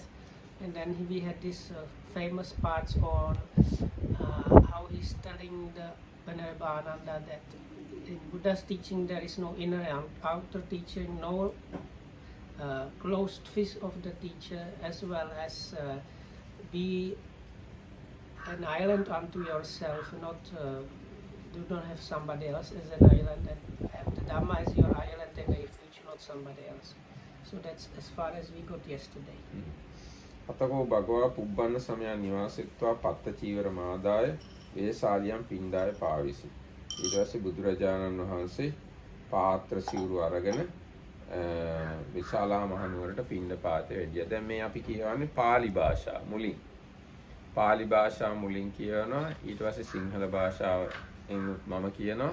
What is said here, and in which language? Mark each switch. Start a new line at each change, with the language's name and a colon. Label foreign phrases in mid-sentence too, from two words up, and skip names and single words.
English: And then we had these famous parts on how he's telling the Venerable Ananda that in Buddha's teaching there is no inner and outer teaching, no closed fist of the teacher, as well as be an island unto yourself, not do not have somebody else as an island, and have the Dhamma as your island and a refuge, not somebody else. So that's as far as we got yesterday.
Pali: අතකෝ භගවා පුබ්බන්න සමයන් නිවාසෙත්වා පත්ත චීවර මාදාය වේසාලියම් පින්ඩාය පාවිසි.
Sinhala: ඊට පස්සේ බුදුරජාණන් වහන්සේ පාත්‍ර සිවුරු අරගෙන විශාලා මහනුවරට පින්ඩපාතේ වැඩියා. දැන් මේ අපි කියවන්නේ පාලි භාෂාව මුලින්. පාලි භාෂාව මුලින් කියවනවා. ඊට පස්සේ සිංහල භාෂාවෙන් මම කියනවා.